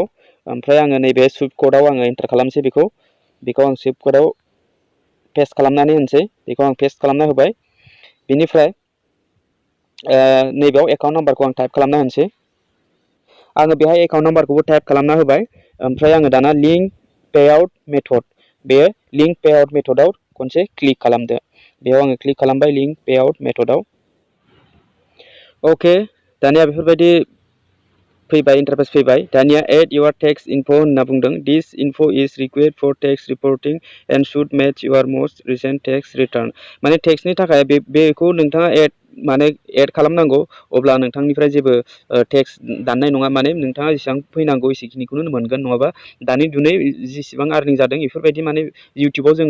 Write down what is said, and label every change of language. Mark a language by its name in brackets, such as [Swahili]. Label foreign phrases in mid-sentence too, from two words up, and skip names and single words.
[Bodo] ओमफ्राय आङो नैबे सुइफ्ट क'डआव आङो एन्टार खालामनोसै बेखौ आं सुइफ्ट क'डआव पेस्ट खालामनानै होनोसै बेखौ आं पेस्ट खालामना होबाय बेनिफ्राय नैबेयाव एकाउन्ट नाम्बारखौ आं टाइप खालामना होनोसै आङो बेहाय एकाउन्ट नाम्बारखौबो टाइप खालामना होबाय ओमफ्राय आङो दाना [English] link payout method [Bodo] बे [English] link payout [Bodo] मेथडआव खनसे क्लिक खालामदो बेयाव आङो क्लिक खालामबाय [English] link payout [Bodo] मेथडआव अके दानिया बेफोरबायदि फैबाय इन्टारफेस फैबाय दानिया [English] add your tax info [Bodo] होनना बुंदों [English] this info is required for tax reporting and should match your most recent tax return [Bodo] माने टेक्सनि थाखाय बेखौ नोंथाङा एड खालामनांगौ अब्ला नोंथांनिफ्राय जेबो टेक्स दाननाय नङा माने नोंथाङा जेसेबां फैनांगौ एसेखिनिखौनो मोनगोन नङाबा दानि दुनै जेसेबां आर्निं जादों बेफोरबायदि माने इउटुबाव जोङो